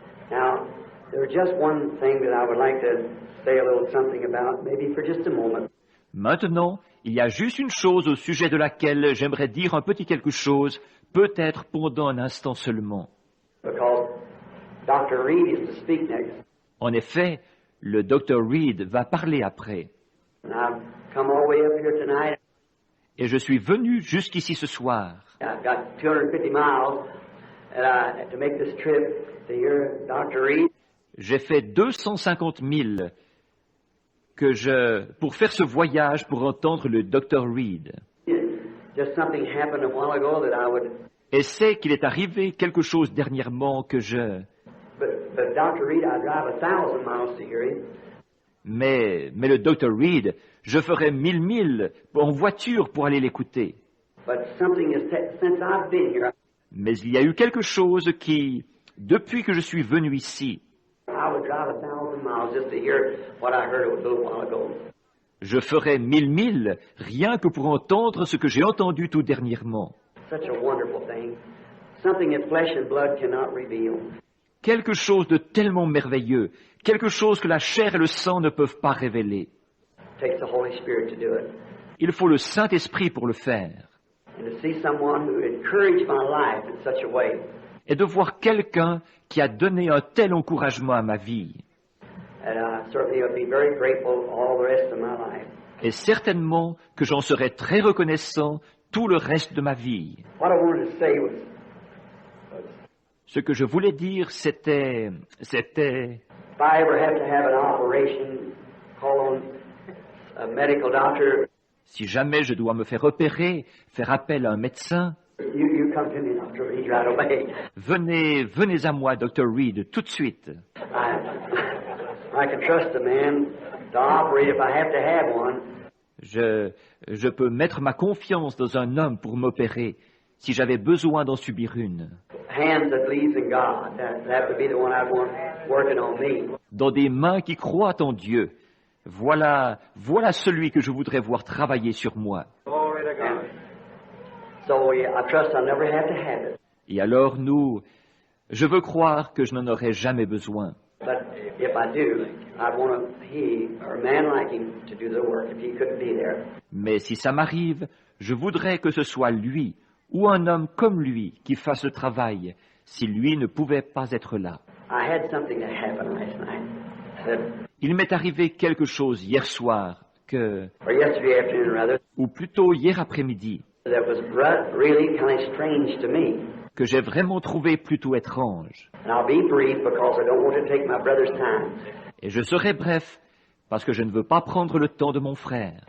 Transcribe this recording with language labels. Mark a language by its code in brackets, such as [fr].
[en] Now, there's just one thing that I would like to say a little something about, maybe for just a moment. [fr] Maintenant, il y a juste une chose au sujet de laquelle j'aimerais dire un petit quelque chose, peut-être pendant un instant seulement. [en] Because Dr. Reed is to speak next. [fr] En effet, le Dr. Reed va parler après. [en] And I've come all the way up here tonight. [fr] Et je suis venu jusqu'ici ce soir. [en] I've got 250 miles to make this trip to hear Dr. Reed. [fr] J'ai fait 250 000 pour faire ce voyage pour entendre le Dr. Reed. [en] Just something happened a while ago that I would. [fr] Et c'est qu'il est arrivé quelque chose dernièrement que [en] But Dr. Reed, I drive 1,000 miles to hear him. [fr] Mais le Dr. Reed, je ferais 1000 milles en voiture pour aller l'écouter. [en] But something has since I've been here. [fr] Mais il y a eu quelque chose qui, depuis que je suis venu ici, [en] I would drive 1,000 miles just to hear what I heard a little while ago. [fr] je ferais 1000 milles rien que pour entendre ce que j'ai entendu tout dernièrement. [en] Such a wonderful thing. Something that flesh and blood cannot reveal. [fr] Quelque chose de tellement merveilleux, quelque chose que la chair et le sang ne peuvent pas révéler. [en] It takes the Holy Spirit to do it. [fr] Il faut le Saint-Esprit pour le faire. [en] And to see someone who encouraged my life in such a way. [fr] Et de voir quelqu'un qui a donné un tel encouragement à ma vie. [en] And I certainly would be very grateful all the rest of my life. [fr] Et certainement que j'en serai très reconnaissant tout le reste de ma vie. [en] What I wanted to say was, [fr] Ce que je voulais dire, c'était... [en] if I ever have to have an operation, call on a medical doctor, [fr] Si jamais je dois me faire opérer, faire appel à un médecin, [en] you come to me, Dr. Reed, right away. [fr] venez à moi, Dr. Reed, tout de suite. [en] I can trust a man to operate if I have to have one. [fr] Je peux mettre ma confiance dans un homme pour m'opérer, si j'avais besoin d'en subir une. [en] Hands that believes in God. That would be the one I'd want working on me. [fr] Dans des mains qui croient en Dieu. Voilà celui que je voudrais voir travailler sur moi. [en] So I trust I'll never have to have it. [fr] Et alors je veux croire que je n'en aurai jamais besoin. [en] But if I do, I'd want he or a man like him to do the work if he couldn't be there. [fr] Mais si ça m'arrive, je voudrais que ce soit lui, ou un homme comme lui, qui fasse le travail, si lui ne pouvait pas être là. [en] I had something that happened last night. [fr] Il m'est arrivé quelque chose hier soir, [en] Or yesterday afternoon, rather, [fr] ou plutôt hier après-midi, [en] that was really kind of strange to me. [fr] que j'ai vraiment trouvé plutôt étrange. [en] And I'll be brief because I don't want to take my brother's time. [fr] Et je serai bref, parce que je ne veux pas prendre le temps de mon frère,